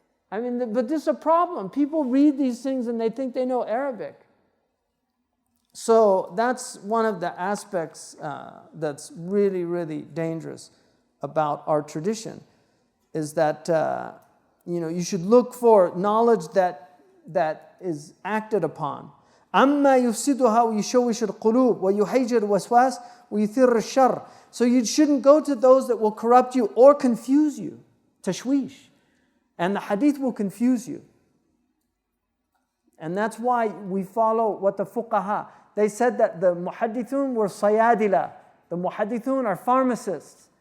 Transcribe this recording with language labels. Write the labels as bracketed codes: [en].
[en] I mean, but this is a problem. People read these things and they think they know Arabic. So that's one of the aspects that's really, really dangerous about our tradition, is that you should look for knowledge that is acted upon. [ar] أما يفسدها ويشوش القلوب ويحيجر الوسواس ويثير الشر. [en] So you shouldn't go to those that will corrupt you or confuse you. Tashwish. And the hadith will confuse you. And that's why we follow what the fuqaha. They said that the muhaddithun were sayadila. The muhaddithun are pharmacists.